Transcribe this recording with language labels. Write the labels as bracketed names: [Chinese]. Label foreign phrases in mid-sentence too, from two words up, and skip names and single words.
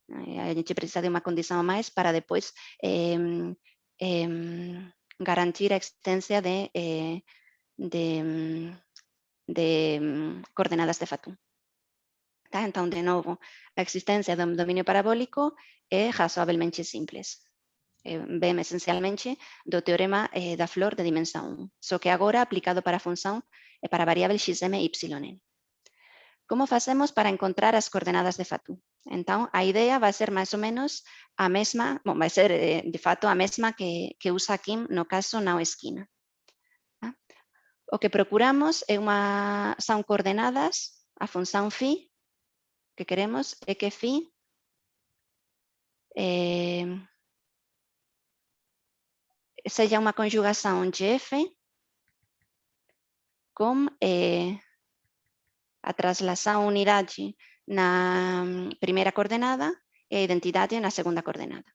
[Galician] A gente precisa de unha condición máis para depois garantir a existencia de coordenadas de Fatou. Entón, de novo, a existencia do dominio parabólico é razoablemente simples. Vem esencialmente do teorema da flor de dimensão 1, só que agora aplicado para a función e para a variable xm yn. Como facemos para encontrar as coordenadas de Fatou? [Portuguese] Então, a ideia vai ser [Galician] máis ou menos [Portuguese] a mesma, vai ser de fato a mesma que usa aquí no caso na esquina. [Galician] O que procuramos son coordenadas, a función phi, que queremos é que phi seja unha conjugación de f con a traslación unidade na primeira coordenada e a identidade na segunda coordenada.